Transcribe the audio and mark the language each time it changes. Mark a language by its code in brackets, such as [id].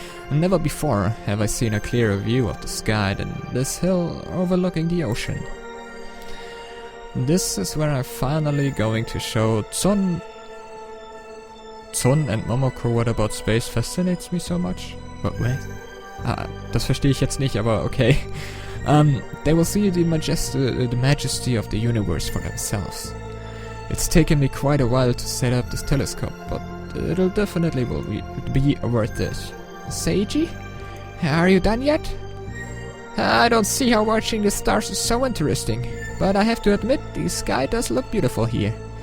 [en] Never before have I seen a clearer view of the sky than this hill overlooking the ocean. This is where I'm finally going to show Tsun and Momoko what about space fascinates me so much. What? [de] Das verstehe ich jetzt nicht, aber okay. [en] They will see the majesty of the universe for themselves. It's taken me quite a while to set up this telescope, but it'll definitely be worth it. Seiji? Are you done yet? I don't see how watching the stars is so interesting, but I have to admit the sky does look beautiful here.